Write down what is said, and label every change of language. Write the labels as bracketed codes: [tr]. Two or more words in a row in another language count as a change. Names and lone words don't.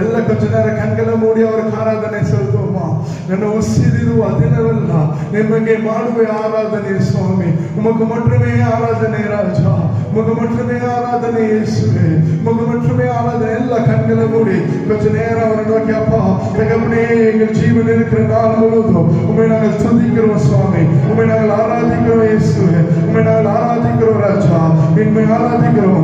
[ta] கொஞ்ச நேரம் கண்களை மூடி அவருக்கு ஆராதனை செலுத்துவோமா? [kn] ನನ್ನ ಉಸಿರಿರುವ ದಿನವೆಲ್ಲ ನಿಮಗೆ ಮಾಡುವ ಆರಾಧನೆ ಸ್ವಾಮಿ. [ta] உமக்கு மட்டுமே ஆராதனை ராஜா, உமக்கு மட்டுமே ஆராதனை இயேசுவே, உமக்கு மட்டுமே ஆராதனை. எல்லா கண்களை மூடி கொஞ்ச நேரம் அவரை நோக்கி, அப்பா தகப்பனே எங்கள் ஜீவன் இருக்கிற நாள் முழுவதும் உம்மை நாங்கள் துதிக்கிறோம் சுவாமி, உம்மை நாங்கள் ஆராதிக்கிறோம் இயேசுவே, உம்மை நாங்கள் ஆராதிக்கிறோம் ராஜா, உம்மை ஆராதிக்கிறோம்.